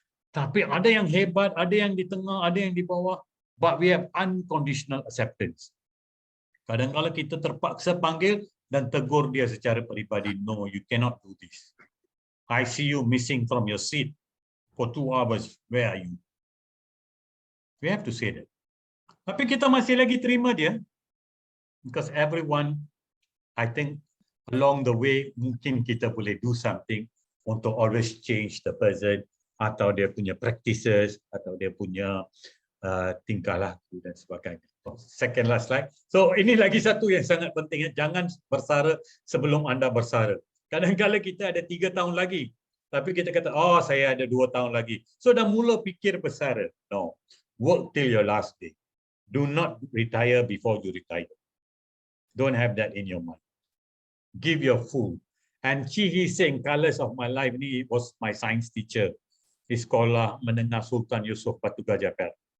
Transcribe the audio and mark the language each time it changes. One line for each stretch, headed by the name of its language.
Malay: Tapi ada yang hebat, ada yang di tengah, ada yang di bawah.
English: But we have unconditional acceptance.
Malay: Kadang-kadang kita terpaksa panggil dan tegur dia secara peribadi.
English: No, you cannot do this. I see you missing from your seat for 2 hours. Where are you? We have to say that.
Malay: Tapi kita masih lagi terima dia.
English: Because everyone, I think, along the way,
Malay: mungkin kita boleh
English: do something untuk always change the person,
Malay: atau dia punya
English: practices,
Malay: atau dia punya tingkah laku dan sebagainya.
English: Second last slide.
Malay: So ini lagi satu yang sangat penting. Jangan bersara sebelum anda bersara. Kadang-kadang kita ada 3 tahun lagi. Tapi kita kata, oh saya ada 2 tahun lagi. So dah mula fikir bersara.
English: No. Work till your last day. Do not retire before you retire. Don't have that in your mind. Give your full. And Chi Hee Seng, Colours of My Life, ni was my science teacher di Sekolah Menengah Sultan Yusof Batu Gajah Perak.